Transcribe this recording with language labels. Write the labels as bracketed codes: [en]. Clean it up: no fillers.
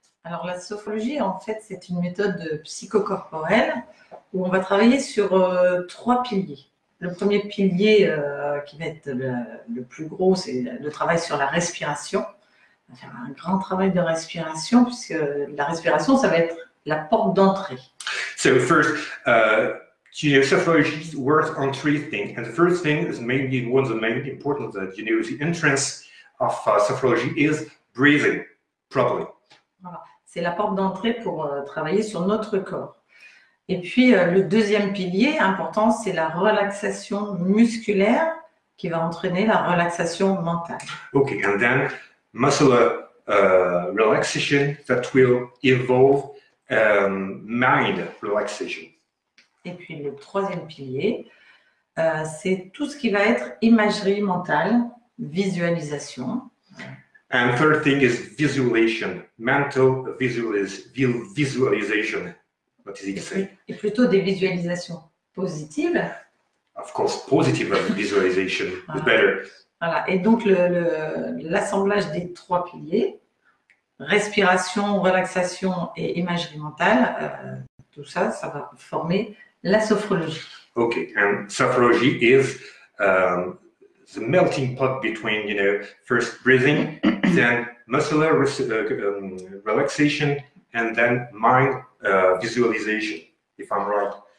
[fr] Alors, la sophrologie, en fait, c'est une méthode psychocorporelle où on va travailler sur 3 piliers. Le premier pilier qui va être le plus gros, c'est le travail sur la respiration. On va faire un grand travail de respiration, puisque la respiration, ça va être la porte d'entrée. [en] So first, sophrology works on 3 things. And the first thing is maybe one of the main important, the entrance of sophrology is breathing properly. [fr] Voilà. C'est la porte d'entrée pour travailler sur notre corps. Et puis, le deuxième pilier important, c'est la relaxation musculaire qui va entraîner la relaxation mentale. [en] Okay, and then muscular relaxation that will involve mind relaxation. [fr] Et puis, le troisième pilier, c'est tout ce qui va être imagerie mentale, visualisation. [en] And third thing is visualization, mental visualization. What is it say? [fr] Et plutôt des visualisations positives. [en] Of course, positive visualization is better. [fr] Voilà. Et donc, l'assemblage des 3 piliers, respiration, relaxation et imagerie mentale, tout ça, ça va former la sophrologie. [en] Okay, and sophrology is the melting pot between, first breathing, then muscular relaxation, and then mind visualization, if I'm right.